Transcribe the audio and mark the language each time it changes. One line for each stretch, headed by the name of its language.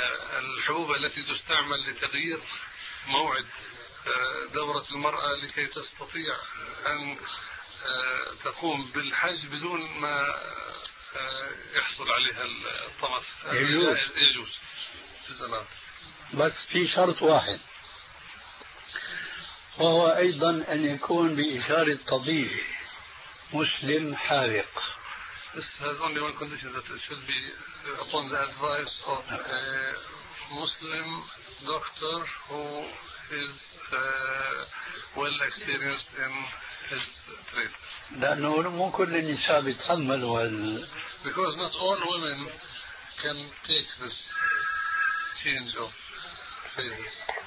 Arabic: الحبوب التي تستعمل لتغيير موعد دورة المرأة لكي تستطيع أن تقوم بالحج بدون ما يحصل عليها الطمث. يجوز. في سلام. بس في شرط واحد وهو أيضا أن يكون بإشارة طبيب. مسلم حاذق.
English: This has only one condition, that it should be upon the advice of a Muslim doctor who is well experienced in his trade.
Arabic: لأنه مو كل النساء بتحمل وال.
English: Because not all women can take this change of phases.